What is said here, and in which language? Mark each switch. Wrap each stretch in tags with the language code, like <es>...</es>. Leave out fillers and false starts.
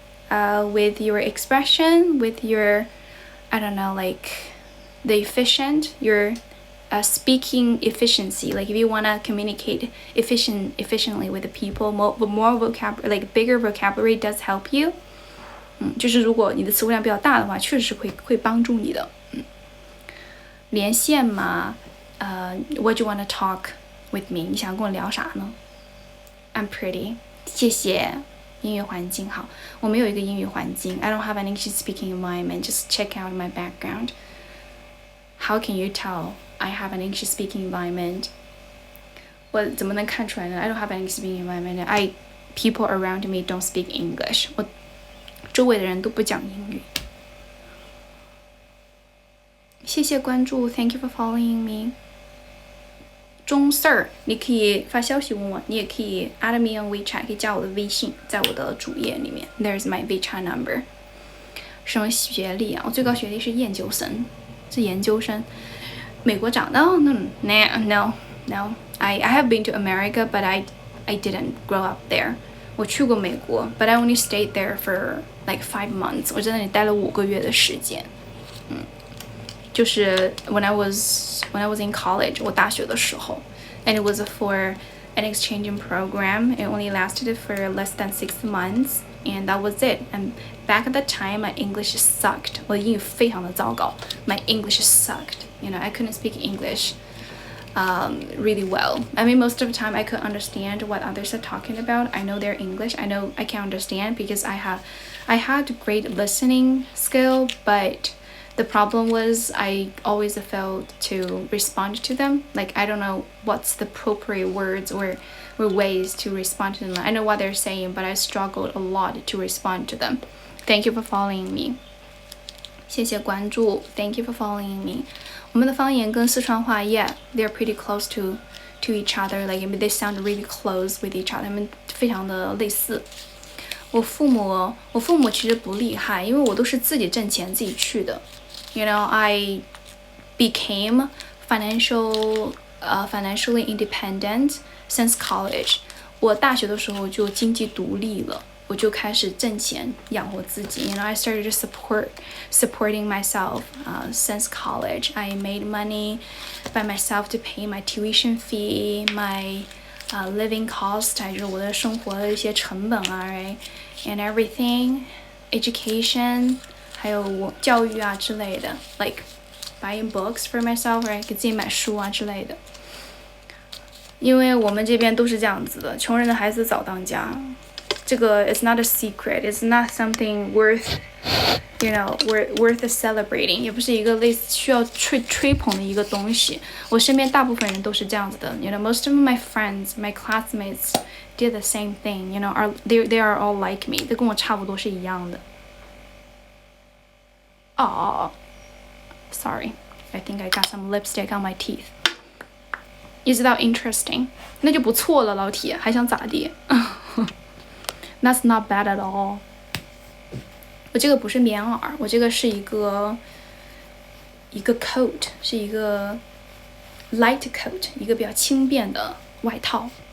<en>With your expression, with your, I don't know, like the your speaking efficiency. Like if you want to communicate efficiently with the people, more vocabulary, like bigger vocabulary does help you.</en> <zh>就是如果你的词汇量比较大的话，确实会帮助你的。连线嘛，</zh> <en>What do you want to talk with me？</en> <zh>你想跟我聊啥呢 ？</zh> <en>I'm pretty，</en> <zh>谢谢。英语环境好，我没有一个英语环境。</zh> <en>I don't have an English speaking environment. Just check out my background. How can you tell I have an English speaking environment?</en> <zh>我怎么能看出来呢</zh> <en>？I don't have an English speaking environment. People around me don't speak English.</en> <zh>我周围的人都不讲英语。谢谢关注</zh> <en>，Thank you for following me。</en> <zh>钟 Sir， 你可以发消息问我，你也可以</zh> <en>add me on WeChat，</en> <zh>可以加我的微信，在我的主页里面 ，</zh> <en>There's my WeChat number。</en> <zh>什么学历啊？我最高学历是研究生，是研究生。美国长大 ？No.</zh> <en>I have been to America, but I didn't grow up there。</en> <zh>我去过美国</zh> <en>，but I only stayed there for like 5 months。</en> <zh>我在那里待了5个月的时间。就是</zh> <en>when I was in college，</en> <zh>我大学的时候</zh> <en>，and it was for an exchanging program. It only lasted for less than 6 months, and that was it. And back at the time, my English sucked.</en> <zh>我的英语非常的糟糕 ，</zh> <en>my English sucked. You know, I couldn't speak English really well. I mean, most of the time I could understand what others are talking about. I know their English. I know I can understand because I had great listening skill, but the problem was I always failed to respond to them. Like I don't know what's the appropriate words or ways to respond to them. I know what they're saying, but I struggled a lot to respond to them. Thank you for following me.</en> <zh>谢谢关注</zh> <en>Thank you for following me.</en> <zh>我们的方言跟四川话</zh> <en>yeah, they're pretty close to each other. Like they sound really close with each other.</en> <zh>他们非常的类似。我父母其实不厉害，因为我都是自己挣钱自己去的。</zh> <en>You know, I became financially independent since college.</en> <zh>我大学的时候就经济独立了，我就开始挣钱养活自己。</zh> <en>You know, I started supporting myself since college. I made money by myself to pay my tuition fee, my living cost，</en> <zh>就是我的生活的一些成本啊</zh> <en>，right? And everything, education，</en> <zh>还有教育啊之类的</zh> <en>，like buying books for myself， right?</en> <zh>给自己买书啊之类的。因为我们这边都是这样子的，穷人的孩子早当家。这个</zh> <en>it's not a secret, it's not something worth celebrating，</en> <zh>也不是一个类似需要吹捧的一个东西。我身边大部分人都是这样子的。</zh> <en>You know, most of my friends, my classmates did the same thing. You know, they are all like me.</en> <zh>都跟我差不多是一样的。</zh> <en>Sorry, I think I got some lipstick on my teeth. Is that interesting?</en> <zh>那就不错了，老铁，还想咋地？</zh> <en>That's not bad at all.</en> <zh>我这个不是棉耳，我这个是一个 coat， 是一个</zh> <en>light coat，</en> <zh>一个比较轻便的外套。</zh>